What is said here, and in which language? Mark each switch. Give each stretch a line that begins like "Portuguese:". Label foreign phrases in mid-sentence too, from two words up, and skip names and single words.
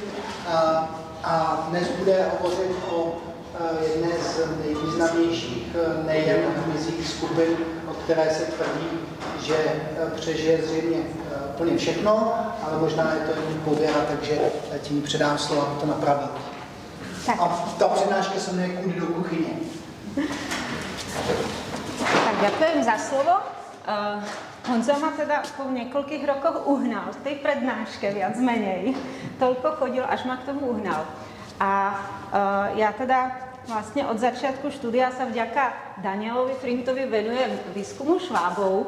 Czech: A dnes bude hovořit o jedné z nejvýznamnějších nejen hmyzích skupin, o které se tvrdí, že přežije zřejmě úplně všechno, ale možná je to jen pověra, takže tím předám slovo, aby to napravil. A ta přednáška se jmenuje Kudy do kuchyně.
Slovak: Tak ďakujem za slovo. Honza ma teda po niekoľkých rokoch uhnal v tej prednáške, viac menej. Toľko chodil, až ma k tomu uhnal. A ja teda vlastne od začiatku štúdia sa vďaka Danielovi Frintovi venujem výskumu švábov.